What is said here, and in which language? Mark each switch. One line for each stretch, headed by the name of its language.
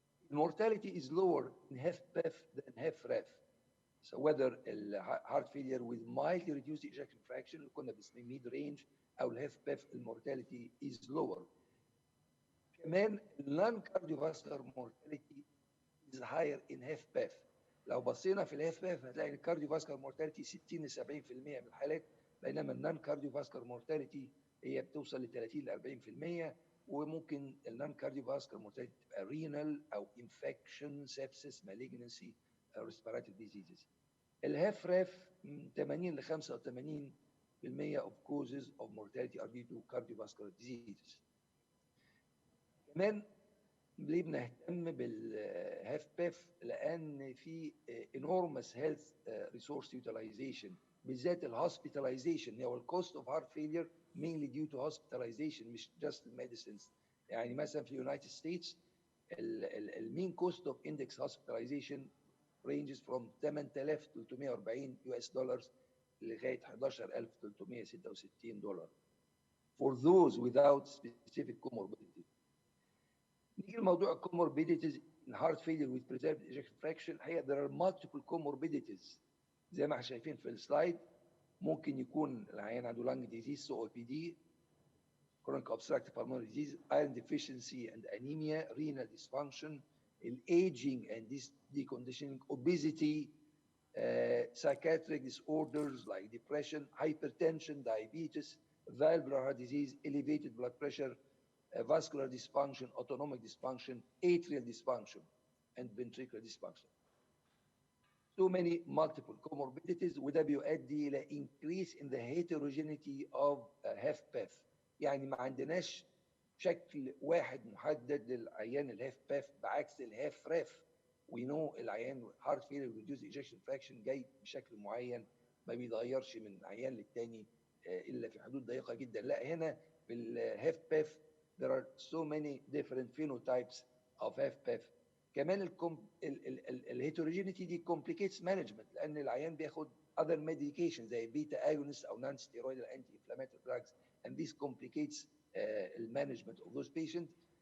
English: Mortality is lower in HFpef than HFrEF. So whether heart failure with mildly reduced ejection fraction
Arabic: اللي كنا بنسميه
English: mid range أو HFpef المورتاليتي is lower.
Arabic: كمان
English: non-cardiovascular mortality is higher in HFpef.
Arabic: لو بصينا في الHFpef هتلاقي الكارديوفاسكولار mortality 60 ل 70% من الحالات، بينما النون كارديوفاسكولار mortality هي بتوصل ل 30 ل 40%، وممكن النون كارديوفاسكولار mortality تبقى renal أو
English: infection, sepsis, malignancy, respiratory diseases. الHFrEF 80 ل 85% of causes of mortality are due to cardiovascular diseases.
Arabic: كمان ليه بنهتم بالHFpef؟ لأن في
English: enormous health resource utilization،
Arabic: بالذات الhospitalization هو
English: الcost of heart failure mainly due to hospitalization
Arabic: مش
English: just medicines.
Arabic: يعني مثلا في
English: United States mean cost of index hospitalization ranges from 8,340 US dollars
Arabic: لغاية
English: 11,366 دولار for those without specific comorbidities.
Arabic: نيجي لموضوع
English: comorbidities in heart failure with preserved ejection fraction.
Arabic: الحقيقة
English: there are multiple comorbidities
Arabic: زي ما احنا شايفين في السلايد. ممكن يكون العيان عنده
English: lung disease COPD, chronic obstructive pulmonary disease, iron deficiency and anemia, renal dysfunction, aging and deconditioning, obesity, psychiatric disorders like depression, hypertension, diabetes, valvular heart disease, elevated blood pressure, vascular dysfunction, autonomic dysfunction, atrial dysfunction, and ventricular dysfunction. So many multiple comorbidities,
Arabic: وده بيؤدي إلى
English: increase in the heterogeneity of HFpef.
Arabic: يعني ما عندناش شكل واحد محدد للعيان الHFpef بعكس الHFrEF.
English: We know
Arabic: العيان
English: heart failure reduced ejection fraction
Arabic: جاي بشكل معين ما بيتغيرش من عيان للتاني إلا في حدود ضيقة جدا.
English: لا، هنا في الHFpef there are so many different phenotypes of HFpef.
Arabic: كمان الهيتروجينيتي دي
English: complicates management
Arabic: لأن العيان بياخد
English: other medications
Arabic: زي بيتا
English: agonist أو non steroidal anti-inflammatory drugs, and this complicates the management of those patients.